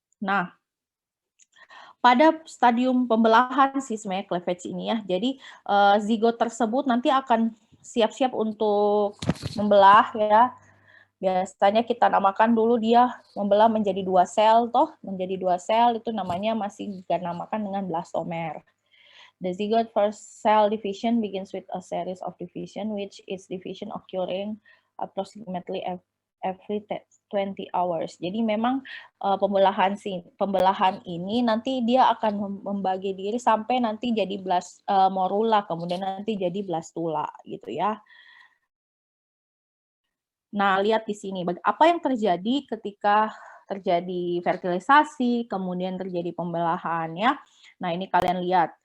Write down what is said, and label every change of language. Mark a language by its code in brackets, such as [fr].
[id] Nah, pada stadium pembelahan sih sebenarnya cleavage ini ya. Jadi zigot tersebut nanti akan siap-siap untuk membelah ya. Biasanya kita namakan dulu dia membelah menjadi 2 sel toh, menjadi 2 sel itu namanya masih kita namakan dengan blastomer. [en] The zygote first cell division begins with a series of division which is division occurring approximately every 20 hours. [id] Jadi memang pembelahan ini nanti dia akan membagi diri sampai nanti jadi morula, kemudian nanti jadi blastula gitu ya. Nah, lihat di sini apa yang terjadi ketika terjadi fertilisasi, kemudian terjadi pembelahan ya. Nah, ini kalian lihat.